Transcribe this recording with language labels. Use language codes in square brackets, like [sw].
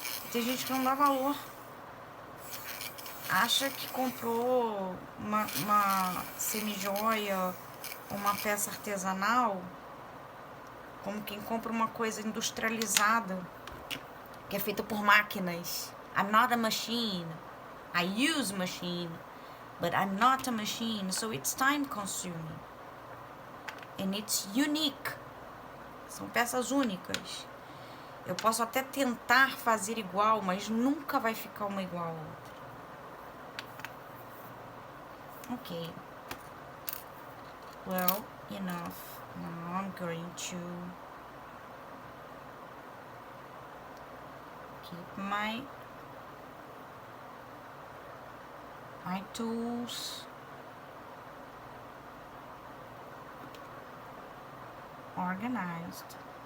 [pt] Tem gente que não dá valor, acha que comprou uma semijoia, uma peça artesanal, como quem compra uma coisa industrializada, que é feita por máquinas. [en] I'm not a machine. I use machine, but I'm not a machine, so it's time consuming. And it's unique. [pt] São peças únicas. Eu posso até tentar fazer igual, mas nunca vai ficar uma igual a outra. [en] Okay. Well, enough. Now I'm going to keep my tools organized.